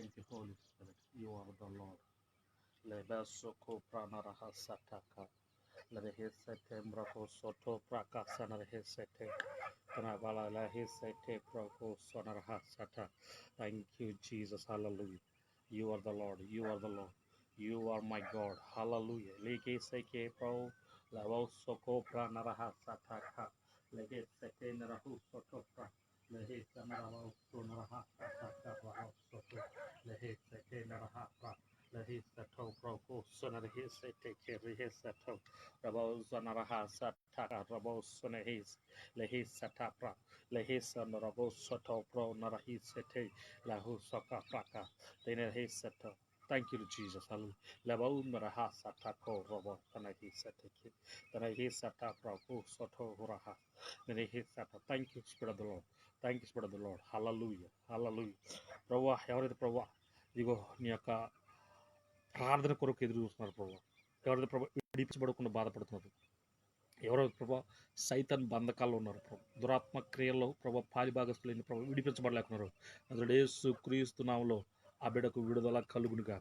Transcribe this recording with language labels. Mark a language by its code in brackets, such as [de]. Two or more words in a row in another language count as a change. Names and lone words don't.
[en] Holy Spirit, you are the Lord. Lebesoko pranaraha sataka. Lehesete mbrako soto prakasana lehesete. Kanabala lehesete prako sonaraha sata. Thank you, Jesus. Hallelujah. You are the Lord. You are the Lord. You are my God. Hallelujah. Legeseke pro. Levosoko pranaraha sataka. Lehesete narahu soto pra. Lehesete narahu sonaraha sataka. Soto. Lehesete naraha pra. Lehisato proko sonarhisete kirihisato rabo zonaraha sataka rabo sonahis lehisatapra lehisan rabo soto pro narahisete lahu soka praka lehisato. Thank you, Jesus. Hallelujah. Labo naraha satako rabo tanahisete tanahisata proko soto huraha lehisata. Thank you, Spirit of the Lord. Thank you, Spirit of the Lord. Hallelujah. Hallelujah. [te] ప్రభా ఎవరైతే ప్రభా ఇదిగో నీ యొక్క ప్రార్థన కొరకు ఎదురు చూస్తున్నారు ప్రభా, ఎవరైతే ప్రభా విడిపించబడకుండా బాధపడుతున్నారు, ఎవరైతే ప్రభా సైతాన్ బంధకాల్లో ఉన్నారు ప్రభా, దురాత్మ క్రియల్లో ప్రభా పాలిభాగస్తులైన ప్రభా విడిపించబడలేకున్నారు, అందులో యేసు క్రీస్తు నామములో ఆ బిడ్డకు విడుదల కలుగును గాక.